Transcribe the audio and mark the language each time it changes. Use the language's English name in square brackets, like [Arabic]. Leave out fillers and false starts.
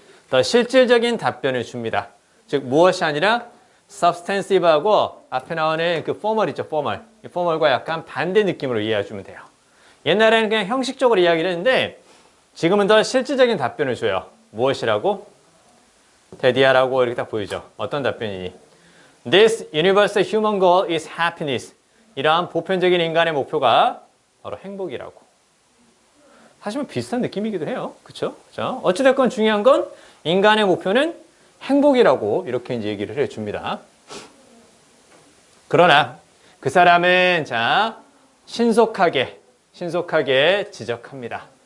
[Korean] 더 실질적인 답변을 줍니다. 즉 무엇이 아니라 substantive하고 앞에 나오는 그 formal 있죠, formal. 이 formal과 약간 반대 느낌으로 이해해 주면 돼요. 옛날에는 그냥 형식적으로 이야기를 했는데 지금은 더 실질적인 답변을 줘요. 무엇이라고? 데디아라고 이렇게 딱 보이죠. 어떤 답변이니? [English] This universal human goal is happiness. [Korean] 이러한 보편적인 인간의 목표가 바로 행복이라고. 사실 뭐 비슷한 느낌이기도 해요. 그쵸? 자, 어찌됐건 중요한 건 인간의 목표는 행복이라고 이렇게 이제 얘기를 해줍니다. 그러나 그 사람은 자, 신속하게 지적합니다.